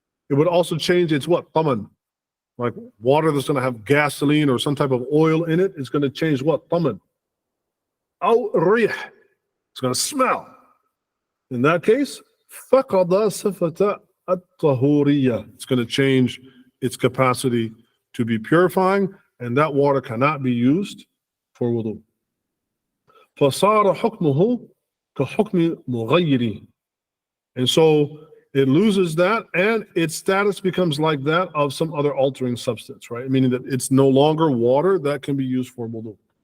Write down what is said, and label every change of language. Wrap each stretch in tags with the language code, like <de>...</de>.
<en>It would also change its what? Taman. Like water that's going to have gasoline or some type of oil in it, it's going to change what? Taman.</en> <ar>Aw rih.</ar> <en>It's going to smell. In that case,</en> <ar>فَقَدَ صِفَةَ الطَّهُورِيَّةِ,</ar> <en>it's going to change its capacity to be purifying, and that water cannot be used for wudu.</en> <ar>فَصَارَ حُكْمُهُ كَحُكْمِ مُغَيِّرِ,</ar> <en>and so It loses that, and its status becomes like that of some other altering substance, right? Meaning that it's no longer water that can be used for wudu.</en>